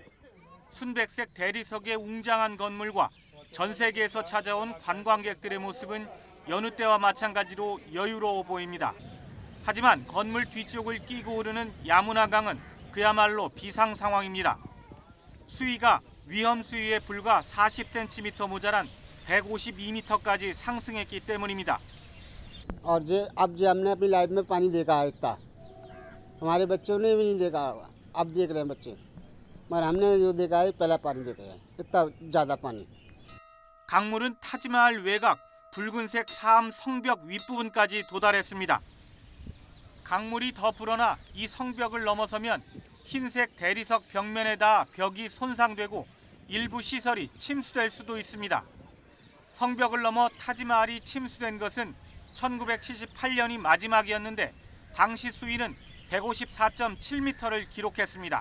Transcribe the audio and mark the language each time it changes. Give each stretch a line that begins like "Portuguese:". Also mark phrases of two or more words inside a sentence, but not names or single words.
Korean: 순백색 대리석의 웅장한 건물과 전 세계에서 찾아온 관광객들의 모습은 여느 때와 마찬가지로 여유로워 보입니다. 하지만 건물 뒤쪽을 끼고 오르는 야무나 강은 그야말로 비상 상황입니다. 수위가 위험 수위에 불과 40cm 모자란 152m까지 상승했기 때문입니다.
Hindi: और अब हमने अपनी लाइफ में पानी देखा है इतना हमारे बच्चों ने भी नहीं देखा होगा अब देख रहे हैं बच्चे मगर हमने जो देखा है पहला पानी देखा है इतना ज़्यादा पानी
Korean: 강물은 타지마할 외곽 붉은색 사암 성벽 윗부분까지 도달했습니다. 강물이 더 불어나 이 성벽을 넘어서면 흰색 대리석 벽면에 닿아 벽이 손상되고 일부 시설이 침수될 수도 있습니다. 성벽을 넘어 타지마할이 침수된 것은 1978년이 마지막이었는데 당시 수위는 154.7m를 기록했습니다.